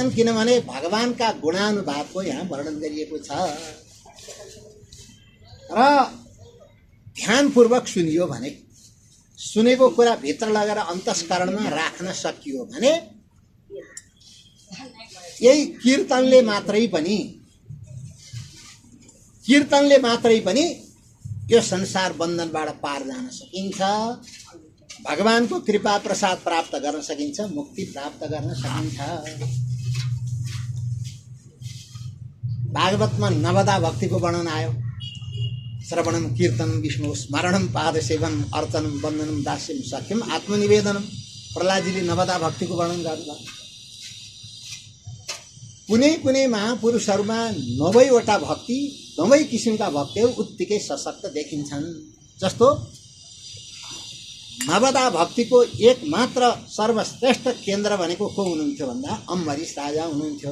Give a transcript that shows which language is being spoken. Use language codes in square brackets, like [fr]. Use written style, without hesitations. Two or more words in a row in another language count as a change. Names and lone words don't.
[ne] किनभने भगवानका गुणानुवादको यहाँ वर्णन गरिएको छ र ध्यानपूर्वक सुनियो भने, सुनेको कुरा भित्र लगेर अन्तस्करणमा राख्न सकियो भने यही कीर्तनले मात्रै पनि यो संसार बन्धनबाट पार जान सकिन्छ। भगवानको कृपा प्रसाद प्राप्त गर्न सकिन्छ, मुक्ति प्राप्त गर्न सकिन्छ। भागवतमा नवदा भक्तिको वर्णन आयो। [sa] श्रवणम कीर्तन विष्णु स्मरणम पाद सेवन अर्चनम वन्दनम दास्यम सख्यम आत्मनिवेदनम। [ne] प्रहलादजीले नवदा भक्तिको वर्णन गर्नुभयो। कुनै कुनै महापुरुषहरूमा 90वटा भक्ति दुवै किसिमका भक्तहरू उत्तिकै सशक्त देखिन्छन्। जस्तो नवदा भक्तिको एक मात्र सर्वश्रेष्ठ केन्द्र भनेको को हुनुहुन्थ्यो भन्दा अम्बरीश राजा हुनुहुन्थ्यो।